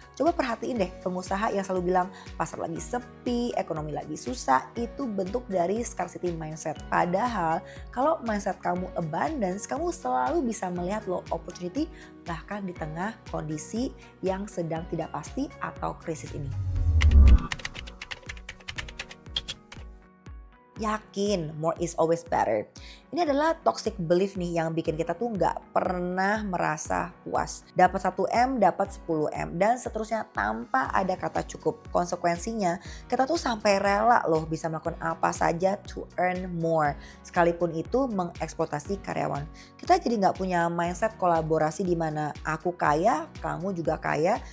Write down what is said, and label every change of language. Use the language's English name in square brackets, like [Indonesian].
[Indonesian] Coba perhatiin deh pengusaha yang selalu bilang pasar lagi sepi, ekonomi lagi susah, itu bentuk dari scarcity mindset. Padahal kalau mindset kamu abundance, kamu selalu bisa melihat loh opportunity bahkan di tengah kondisi yang sedang tidak pasti atau krisis ini. Yakin, [English] more is always better. [Indonesian] Ini adalah toxic belief nih yang bikin kita tuh nggak pernah merasa puas. Dapat 1M, dapat 10M, dan seterusnya tanpa ada kata cukup. Konsekuensinya, kita tuh sampai rela loh bisa melakukan apa saja [English] to earn more. [Indonesian] Sekalipun itu mengeksploitasi karyawan. Kita jadi nggak punya mindset kolaborasi di mana aku kaya, kamu juga kaya.